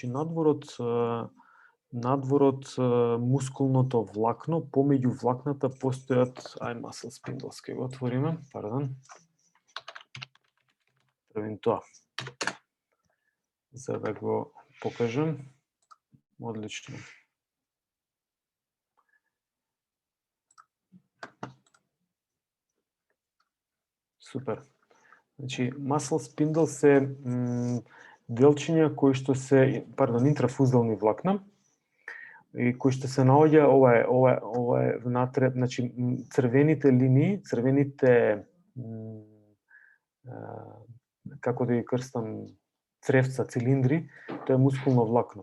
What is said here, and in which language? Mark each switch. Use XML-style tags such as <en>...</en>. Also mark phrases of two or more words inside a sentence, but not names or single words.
<mk>Значи надвор од надвор од мускулното влакно, помеѓу влакната постојат,</mk> <en>muscle spindles,</en> <mk>ќе го отвориме, пардон. Правим тоа, за да го покажам. Одлично. Супер. Значи,</mk> <en>muscle spindle</en> <mk>се делчиња кои што се, интрафузални влакна, и кои што се наоѓа, ова е внатре, значи црвените линии, црвените како да ги крстам, цревца, цилиндри, тоа е мускулно влакно.</mk>